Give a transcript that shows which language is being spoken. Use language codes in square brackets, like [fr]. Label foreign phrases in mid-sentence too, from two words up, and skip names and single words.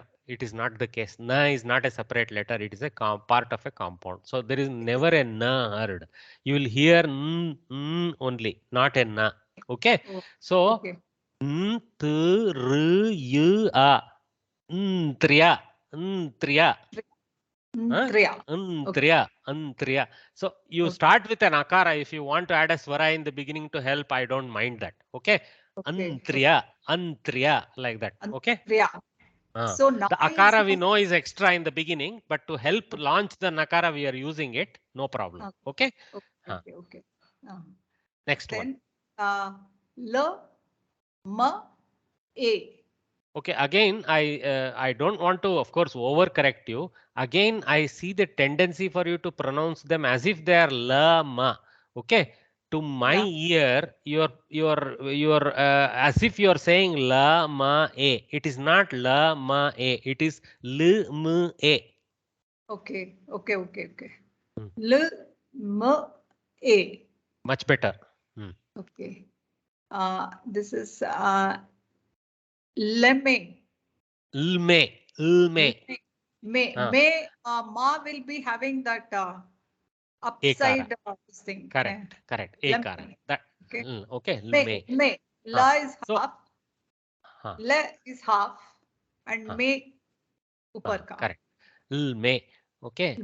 [en] It is not the case. Na is not a separate letter. It is a part of a compound. So there is never a na heard. You will hear only, not a na. Okay. So n, t, r, y, a. Triya. Triya. Antriya. So you start with an akara. If you want to add a swara in the beginning to help, I don't mind that. Okay. Antriya. Like that. Okay. So the akara we know is extra in the beginning, but to help launch the nakara we are using it. No problem. Okay. Okay. Next then, one. L, M, A. Okay, again, I don't want to, of course, overcorrect you. Again, I see the tendency for you to pronounce them as if they are la ma. Okay, to my ear, you're as if you're saying la ma a. It is not la ma a. It is l m a. Okay. L, M, A. Much better. Okay. This is lemme. Lme. May ma will be having that upside this thing. Correct. Ekara. That okay. May. La is half. Le is half. And may [hi] upar ka. [en] Correct. Lme. Okay.